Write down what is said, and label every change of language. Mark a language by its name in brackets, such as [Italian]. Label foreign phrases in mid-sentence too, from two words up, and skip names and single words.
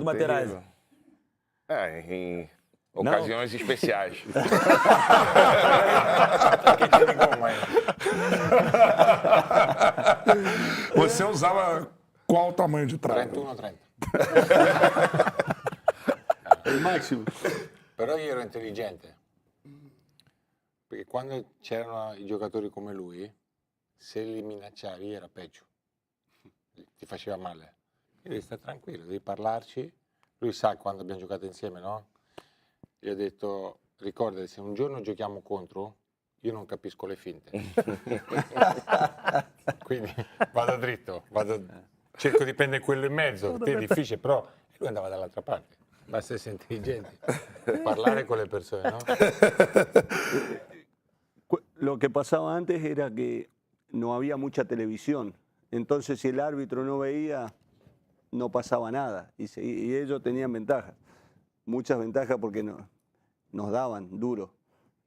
[Portuguese] do Materazzi. terrível. Em ocasiões especiais. Você usava qual tamanho de trave? 31-30. [Spanish] El máximo. [Italian] Però io ero intelligente, perché quando c'erano i giocatori come lui, se li minacciavi era peggio, ti faceva male. Io devi stare tranquillo, devi parlarci. Lui sa quando abbiamo giocato insieme, no? Gli ho detto, ricordati, se un giorno giochiamo contro, io non capisco le finte. Quindi vado dritto, cerco di prendere quello in mezzo, che è difficile, però lui andava dall'altra parte. Basta essere intelligenti, parlare con le persone, no? [Spanish] Lo que pasaba antes era que no había mucha televisión. Entonces, si el árbitro no veía, no pasaba nada. Y ellos tenían ventaja. Muchas ventajas porque nos daban duro.